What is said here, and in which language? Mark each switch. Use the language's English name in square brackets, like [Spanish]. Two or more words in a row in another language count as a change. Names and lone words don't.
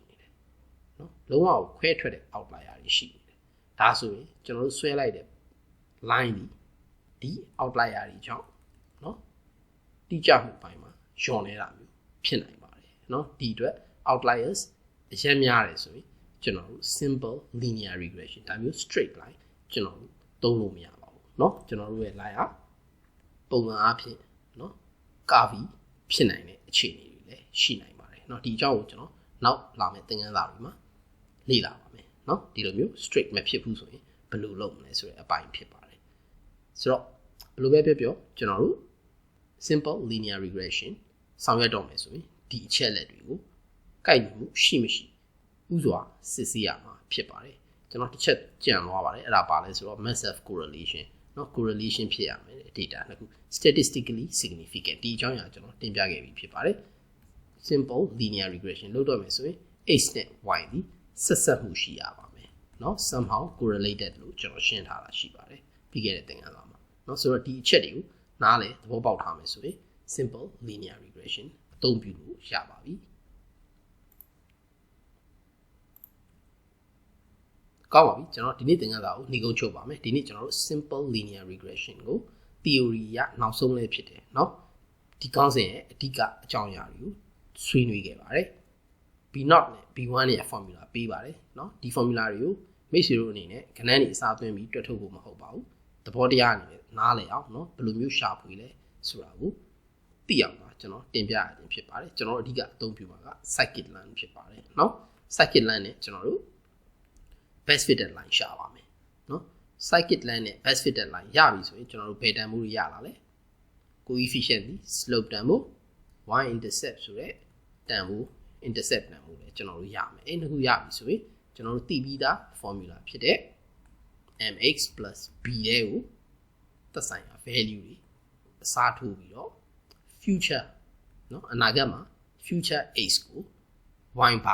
[Burmese] နေတယ်နော်လုံးဝခွဲထွက်တဲ့ outlier တွေရှိနေတယ်ဒါဆိုရင်ကျွန်တော်တို့ဆွဲလိုက်တဲ့ line ဒီ outlier တွေကြောင့်နော်တိကျမှုပိုင်းမှာလျော့နေတာမျိုးဖြစ်နိုင်ပါတယ်နော်ဒီအတွက် outliers အရင်များတယ်ဆိုရင်ကျွန်တော်တို့ [English] simple linear regression [Burmese] ဒါမျိုး [English] straight line [Burmese] ကျွန် တော်တို့သုံးလို့မရပါဘူးเนาะကျွန်တော်တို့ရဲ့ line ဟာပုံမှန်အားဖြင့်เนาะ curve ဖြစ်နိုင်တဲ့အခြေအနေတွေလည်းရှိနိုင်ပါတယ်เนาะဒီအကြောင်းကိုကျွန်တော်နောက်လာမယ့်သင်ခန်းစာတွေမှာလေ့လာပါ မယ်เนาะဒီလိုမျိုး straight မဖြစ်ဘူးဆိုရင်ဘယ်လိုလုပ်မလဲဆိုတဲ့အပိုင်းဖြစ်ပါတယ်ဆိုတော့ဘယ်လိုပဲပြောကျွန်တော်တို့ [English] simple linear regression [Burmese] ဆောင်ရွက်တော့မယ် ဆိုရင်ဒီအချက်လက်တွေကိုကိုက်ညီမှုရှိမရှိဥစွာစစ်ဆေးရမှာဖြစ်ပါတယ်ကျွန်တော်တစ်ချက်ကြံသွားပါတယ်အဲ့ဒါ ပါလဲဆိုတော့ [English] massive correlation [Burmese] เนาะ correlation ဖြစ်ရမယ် data နှစ်ခု [English] statistically significant [Burmese] ဒီအကြောင်းအရာကျွန်တော်တင်ပြခဲ့ပြီးဖြစ်ပါတယ် [English] simple linear regression [Burmese] လုပ်တော့မယ်ဆိုရင် x နဲ့ y ဒီဆက်ဆက်မှုရှိရပါမယ်เนาะ [English] somehow correlated [Burmese] လို့ကျွန်တော်ရှင်းထားတာရှိပါတယ်ပြီးခဲ့တဲ့သင်ခန်းစာမှာเนาะဆိုတော့ဒီအချက်တွေကိုနားလည်သဘောပေါက်ထားမယ်ဆိုရင် [English] simple linear regression [Burmese] အသုံးပြုလို့ရပါပြီ ကောင်းပါပြီကျွန်တော်ဒီနေ့သင်ခန်းစာကိုနှီးကုန်းချုပ်ပါမယ်ဒီနေ့ကျွန်တော်တို့ [English] simple linear regression [Burmese] ကို theory ရနောက်ဆုံးလေးဖြစ်တယ်เนาะဒီကောင်းစဉ်ရဲ့အဓိကအကြောင်းအရာတွေကိုဆွေးနွေးခဲ့ပါတယ် b0 နဲ့ b1 ရဲ့ formula ပေးပါတယ်เนาะဒီ formula တွေကိုမိတ်ဆွေတို့အနေနဲ့ခဏနေအစားသွင်းပြီးတွက်ထုတ်ဖို့မဟုတ်ပါဘူးသဘောတရားအနေနဲ့နားလည်အောင်เนาะဘယ်လိုမျိုးရှာဖွေလဲဆိုတာကိုသိ အောင်ပါကျွန်တော်တင်ပြရခြင်းဖြစ်ပါတယ်ကျွန်တော်အဓိကအသုံးပြုမှာက scikit-learn ဖြစ်ပါတယ်เนาะ scikit-learn နဲ့ကျွန်တော်တို့ [English] best fitted line [Burmese] ရှာပါမယ်เนาะ scikit-learn နဲ့ [English] best fitted line [Burmese] ရပြီဆိုရင်ကျွန်တော်တို့ဘယ်တန်ဖိုးရလာလဲ coefficient ဒီ slope တန်ဖိုး [English] y intercept [Burmese] ဆိုတဲ့တန်ဖိုး intercept တန်ဖိုးလည်းကျွန်တော်တို့ရမယ်အဲ့နှစ်ခုရပြီဆိုရင်ကျွန်တော်တို့သိပြီးသား formula ဖြစ်တဲ့ mx + b တွေကိုသက်ဆိုင်ရာ value တွေအစားထိုးပြီးတော့ future เนาะအနာဂတ်မှာ future x ကို y ဘာ